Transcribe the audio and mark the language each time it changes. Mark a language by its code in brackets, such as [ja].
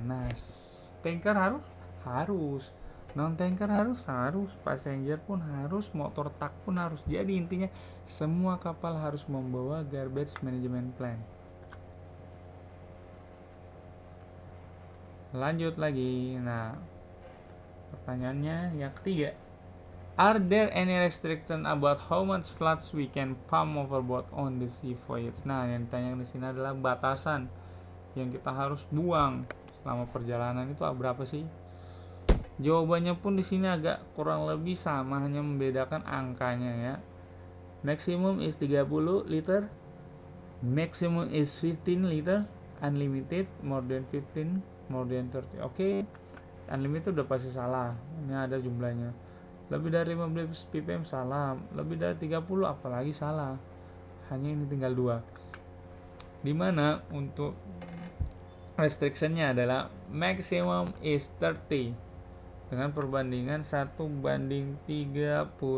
[id] Nah, tanker harus, non tanker harus, passenger pun harus, motor tak pun harus. Jadi intinya semua kapal harus membawa Garbage Management Plan. Lanjut lagi. Nah, pertanyaannya yang ketiga. [en] Are there any restriction about how much slots we can pump overboard on the sea voyage? [id] Nah, yang ditanya di sini adalah batasan yang kita harus buang selama perjalanan itu berapa sih? Jawabannya pun di sini agak kurang lebih sama, hanya membedakan angkanya ya. [en] Maximum is 30 liter, maximum is 15 liter, unlimited more than 15, more than 30. [id] Oke, unlimited udah pasti salah. Ini ada jumlahnya. Lebih dari 15 ppm salah, lebih dari 30 apalagi salah. Hanya ini tinggal 2. Dimana untuk restrictionnya adalah [en] maximum is 30 [id] dengan perbandingan 1:30.000.